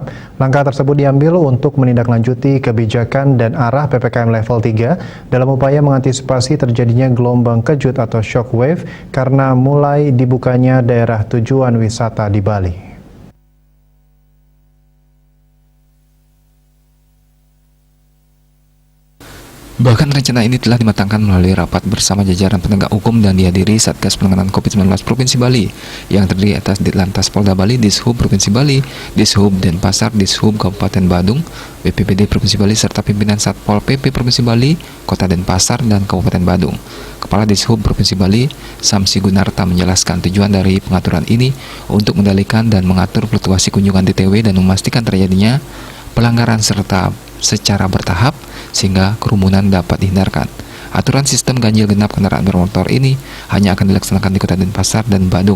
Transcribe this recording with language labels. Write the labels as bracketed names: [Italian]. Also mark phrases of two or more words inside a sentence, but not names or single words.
[Indonesian] Langkah tersebut diambil untuk menindaklanjuti kebijakan dan arah PPKM level 3 dalam upaya mengantisipasi terjadinya gelombang kejut atau shockwave karena mulai dibukanya daerah tujuan wisata di Bali. Bahkan rencana ini telah dimatangkan melalui rapat bersama jajaran penegak hukum dan dihadiri Satgas Penanganan COVID-19 Provinsi Bali yang terdiri atas Ditlantas Polda Bali, Dishub Provinsi Bali, Dishub Denpasar, Dishub Kabupaten Badung, BPBD Provinsi Bali, serta pimpinan Satpol PP Provinsi Bali, Kota Denpasar, dan Kabupaten Badung. Kepala Dishub Provinsi Bali, Samsi Gunarta, menjelaskan tujuan dari pengaturan ini untuk mengendalikan dan mengatur fluktuasi kunjungan DTW dan memastikan terjadinya pelanggaran serta secara bertahap sehingga kerumunan dapat dihindarkan. Aturan sistem ganjil genap kendaraan bermotor ini hanya akan dilaksanakan di Kota Denpasar dan Badung.